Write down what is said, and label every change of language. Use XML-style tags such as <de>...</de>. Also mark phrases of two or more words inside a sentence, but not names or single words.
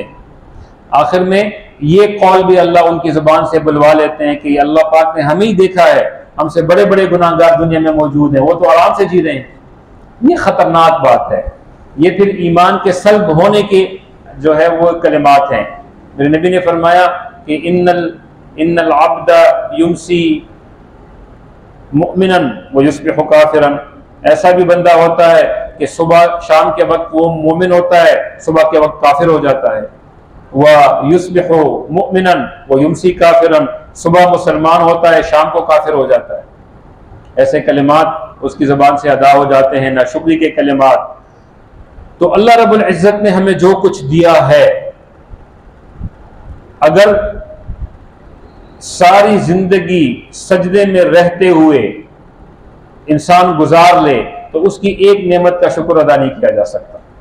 <ur>آخر میں یہ قول بھی اللہ ان کی زبان سے بلوا لیتے ہیں کہ اللہ پاک نے ہمیں ہی دیکھا ہے، ہم سے بڑے بڑے گناہگار دنیا میں موجود ہیں، وہ تو آرام سے جی رہے ہیں. یہ خطرناک بات ہے. یہ پھر ایمان کے سلب ہونے کے جو ہے وہ کلمات ہیں. میرے نبی نے فرمایا کہ</ur> <ar>إن العبد يمسي مؤمنا ويصبح كافرا,</ar> <ur>ایسا بھی بندہ ہوتا ہے کہ صبح شام کے وقت وہ مومن ہوتا ہے، صبح کے وقت کافر ہو جاتا ہے.</ur> <ar>ويصبح مؤمنا ويمسي كافرا,</ar> <ur>صبح مسلمان ہوتا ہے، شام کو کافر ہو جاتا ہے. ایسے کلمات اس کی زبان سے ادا ہو جاتے ہیں، ناشکری کے کلمات. تو</ur> <ar>الله رب العزة</ar> <ur>نے ہمیں جو کچھ دیا ہے، اگر ساری زندگی سجدے میں رہتے ہوئے انسان گزار لے تو اس کی ایک نعمت کا شکر ادا نہیں کیا جا سکتا.</ur>